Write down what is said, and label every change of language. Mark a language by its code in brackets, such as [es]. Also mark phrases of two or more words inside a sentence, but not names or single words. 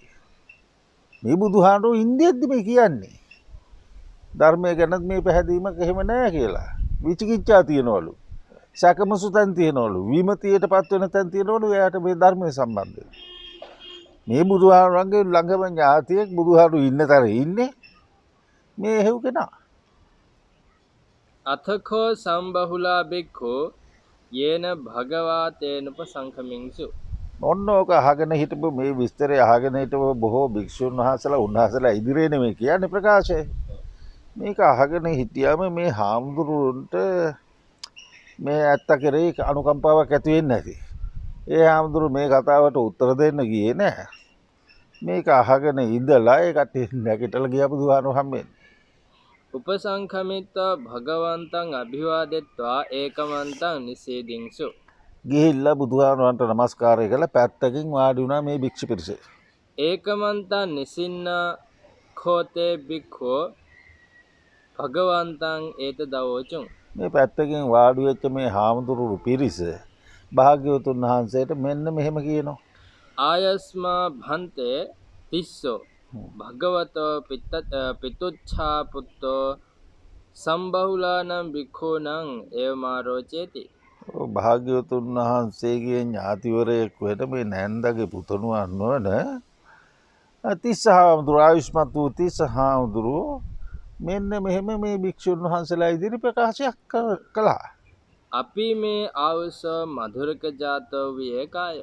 [si] මේ බුදුහාමුදුරුවෝ ඉන්දියද්දි මේ කියන්නේ ධර්මය ගැනත් මේ පැහැදීමක් එහෙම නැහැ කියලා. විචිකිච්ඡා තියනවලු. සැකමසු තැන් තියනවලු. විමතියටපත් වෙන තැන් තියනවලු එයාට මේ ධර්මය සම්බන්ධයෙන්. මේ බුදුහාමුදුරන්ගේ ළඟම ඥාතියෙක් බුදුහාමුදුරු ඉන්න තැන ඉන්නේ මේ හේව් කෙනා. [pi] අතකෝ සම්බහුලා බික්ඛෝ යේන භගවා තේනුප සංඛමින්සු. [si] ඔන්න ඕක අහගෙන හිටපු මේ විස්තරය අහගෙන හිටපු බොහෝ භික්ෂුන් වහන්සේලා උන්වහන්සේලා ඉදිරියේ නෙමෙයි කියන්නේ ප්‍රකාශය. මේක අහගෙන හිටියාම මේ හාමුදුරුවන්ට මේ ඇත්ත කෙරෙහි අනුකම්පාවක් ඇති වෙන්නේ නැති. ඒ හාමුදුරුවෝ මේ කතාවට උත්තර දෙන්න ගියේ නැහැ. මේක අහගෙන ඉඳලා ඒ කට්ටිය නැගිටලා ගියා බුදුහාමුදුරුවෝ හම්බෙන්නේ. [pi] උපසංඛමිත්වා භගවන්තං අභිවාදෙත්වා ඒකමන්තං නිසේදින්සු. [si] ගිහිල්ලා බුදුහාමුදුරන්ට නමස්කාරය කළා පැත්තකින් වාඩි වුණා මේ භික්ෂු පිරිස. [pi] ඒකමන්තං නිසින්නා khෝතේ බික්ඛෝ භගවන්තං ඒත දවෝචුං. [si] මේ පැත්තකින් වාඩි වෙච්ච මේ හාමුදුරුවෝ පිරිස භාග්‍යවතුන් වහන්සේට මෙන්න මෙහෙම කියනවා. [pi] ආයස්මා භන්තේ තිස්සෝ භගවතෝ පිතුච්ඡා පුත්තෝ සම්බහුලානම් භික්ඛූණං එවමාරෝ චේති. [si] භාග්‍යවතුන් වහන්සේගේ ඥාතිවරයෙක් වෙන මේ නැන්දගේ පුතණුවන් වන තිස්ස හාමුදුරුවෝ ආයුෂ්මත් වූ තිස්ස හාමුදුරුවෝ මෙන්න මෙහෙම මේ භික්ෂුන් වහන්සේලා ඉදිරි ප්‍රකාශයක් කළා. [pi] අපි මේ ආවස මధుරක ජාතෝ විය කාය.